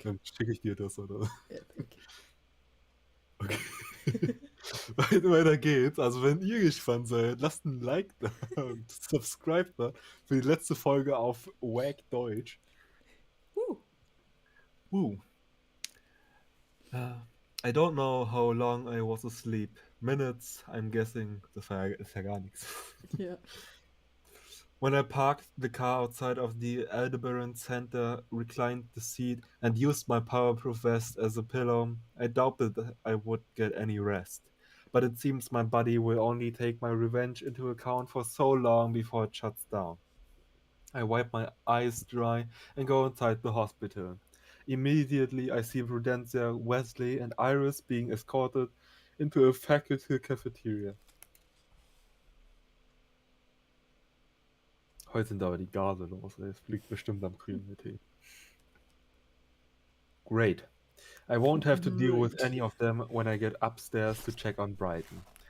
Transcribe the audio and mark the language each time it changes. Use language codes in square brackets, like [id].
[de] Dann schicke ich dir das, oder? [en] Epic. [de] Okay. Weiter geht's. Also wenn ihr gespannt seid, lasst ein Like da und subscribe da für die letzte Folge auf Wack Deutsch. [en] I don't know how long I was asleep. Minutes, I'm guessing. [de] Das ist ja gar nichts. Ja. [en] When I parked the car outside of the Aldebaran Center, reclined the seat, and used my powerproof vest as a pillow, I doubted that I would get any rest. But it seems my body will only take my revenge into account for so long before it shuts down. I wipe my eyes dry and go inside the hospital. Immediately, I see Prudencia, Wesley, and Iris being escorted into a faculty cafeteria. [de] Heute sind aber die Gase los, ey. Es fliegt bestimmt am grünen Tee. [en] Great. I won't have to deal with any of them when I get upstairs to check on Brighton.